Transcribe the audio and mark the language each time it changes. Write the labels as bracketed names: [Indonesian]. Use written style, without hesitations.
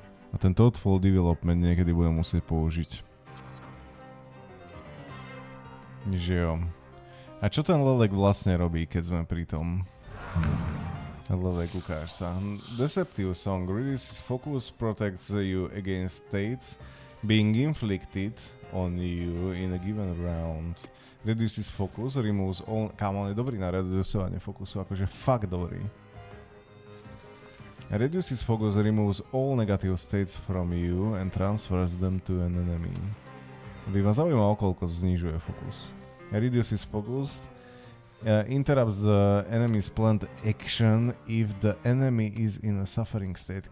[Slovak] A ten thoughtful development niekedy budem musieť použiť. Že jo. A čo ten lelek vlastne robí, keď sme pri tom? Lelek, ukáž sa. Deceptive song. [English] Release focus protects you against states being inflicted on you in a given round. [Slovak] Reduces focus, removes all... Kámo, on je dobrý na reducovanie fokusu, akože fakt dobrý. [English] Reduces focus, removes all negative states from you and transfers them to an enemy. [Slovak] By ma zaujímalo, koľko znižuje fokus. [English] Reduces focus, interrupts the enemy's planned action if the enemy is in a suffering state.